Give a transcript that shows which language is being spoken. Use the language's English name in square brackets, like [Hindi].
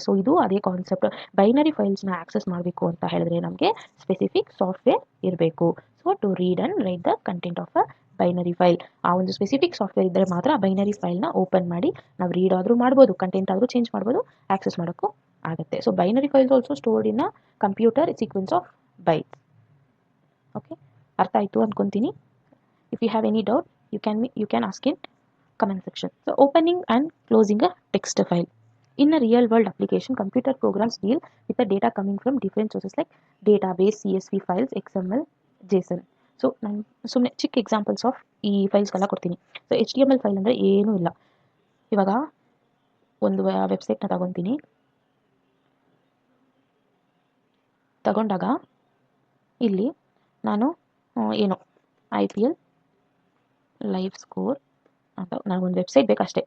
[Kannada] So ಇದು ಅದೇ concept. Binary ಫೈಲ್ಸ್ನ access ಮಾಡಬೇಕು ಅಂತ ಹೇಳಿದ್ರೆ ನಮಗೆ ಸ್ಪೆಸಿಫಿಕ್ ಸಾಫ್ಟ್ವೇರ್ ಇರಬೇಕು. So [English] To read and write the content of a binary file. [Kannada] ಆ ಒಂದು ಸ್ಪೆಸಿಫಿಕ್ ಸಾಫ್ಟ್ವೇರ್ ಇದ್ದರೆ ಮಾತ್ರ ಬೈನರಿ ಫೈಲ್ನ ಓಪನ್ ಮಾಡಿ ನಾವು ರೀಡ್ ಆದರೂ ಮಾಡ್ಬೋದು, ಕಂಟೆಂಟ್ ಆದರೂ ಚೇಂಜ್ ಮಾಡ್ಬೋದು, ಆಕ್ಸೆಸ್ ಮಾಡೋಕ್ಕೂ ಆಗುತ್ತೆ. [English] So binary files also stored in a computer sequence of bytes. [Kannada] Okay, ಅರ್ಥ ಆಯಿತು ಅನ್ಕೊಂತೀನಿ. [English] If you have any doubt you can ask in comment section. So opening and closing a text file. In a real world application, computer programs deal with the data coming from different sources like database, CSV files, XML, JSON. [Kannada] So ನಾನು ಸುಮ್ಮನೆ ಚಿಕ್ಕ examples of ಈ ಫೈಲ್ಸ್ಗೆಲ್ಲ ಕೊಡ್ತೀನಿ. So HTML file ಅಂದರೆ ಏನೂ ಇಲ್ಲ. ಇವಾಗ ಒಂದು ವೆಬ್ಸೈಟ್ನ ತಗೊಂಡಾಗ ಇಲ್ಲಿ ನಾನು ಏನು IPL ಲೈವ್ ಸ್ಕೋರ್ ಅಂತ ನನಗೊಂದು ವೆಬ್ಸೈಟ್ ಬೇಕಷ್ಟೇ.